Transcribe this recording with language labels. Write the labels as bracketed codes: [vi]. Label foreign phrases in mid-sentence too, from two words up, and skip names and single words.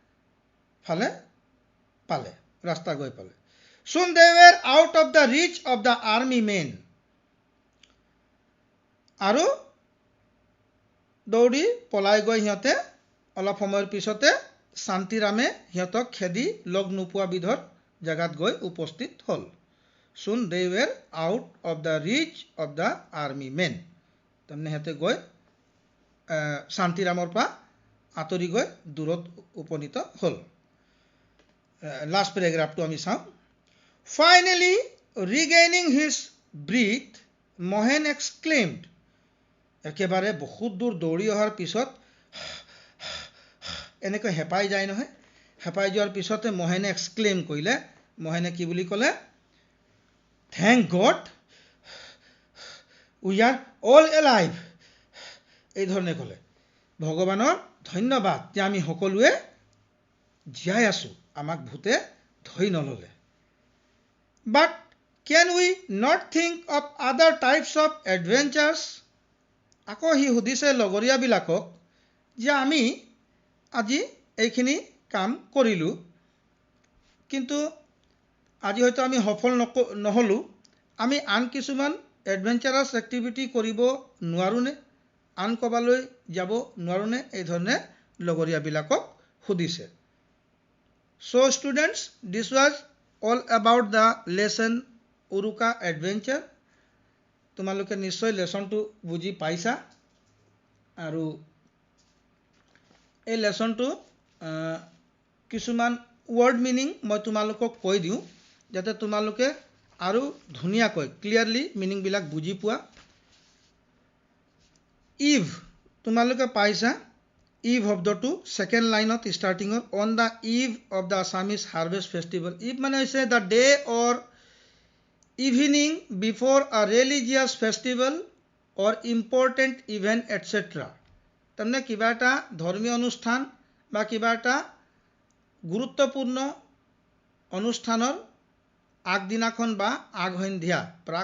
[as] গৈ পালে [en] Soon they were out of the reach of the army men [as] আৰু দৌৰি পলাই গৈ সিহঁতে অলপ সময়ৰ পিছতে শান্তিৰামে সিহঁতক খেদি লগ নোপোৱা বিধৰ জাগাত গৈ উপস্থিত হ'ল [en] Soon they were out of the reach of the army men [as] তাৰমানে সিহঁতে গৈ শান্তিৰামৰ পৰা আঁতৰি গৈ দূৰত উপনীত হ'ল [en] last paragraphটো [as] আমি চাওঁ [en] Finally regaining his breath Mohan exclaimed [as] একেবাৰে বহুত দূৰ দৌৰি অহাৰ পিছত এনেকৈ হেপাই যায় নহয় হেপাই যোৱাৰ পিছতে মহেনে এক্সক্লেইম কৰিলে মহেনে কি বুলি ক'লে [en] Thank God we are all alive [as] এই ধৰণে ক'লে ভগৱানৰ ধন্যবাদ যে আমি সকলোৱে জীয়াই আছো আমাক ভূতে ধৰি নললে [en] But can we not think of other types of adventures [as] আকৌ হি সুধিছে লগৰীয়াবিলাকক যে আমি আজি এইখিনি কাম কৰিলো কিন্তু আজি হয়তো আমি সফল নহলো আমি আন কিছুমান [en] adventurous activity [as] কৰিব নোৱাৰোনে আন কবালৈ যাব নোৱাৰোনে এই ধৰণে লগৰীয়াবিলাকক সুধিছে [en] So students this was all about the lesson Uruka adventure [as] তোমালোকে নিশ্চয় লেসনটো বুজি পাইছা আৰু এই লেসনটো কিছুমান [en] word meaning [as] মই তোমালোকক কৈ দিওঁ যাতে তোমালোকে আৰু ধুনীয়াকৈ [en] clearly meaningবিলাক [as] বুজি পোৱা [en] ইভ [as] তোমালোকে পাইছা [en] eve শব্দটো second lineত startingত on the eve of the Assamese harvest festival eve [as] মানে হৈছে [en] the day or evening before a religious festival or important event etcetera [as] তাৰমানে কিবা এটা ধৰ্মীয় অনুষ্ঠান বা কিবা এটা গুৰুত্বপূৰ্ণ অনুষ্ঠানৰ আগদিনাখন বা আগসন্ধিয়া প্ৰাক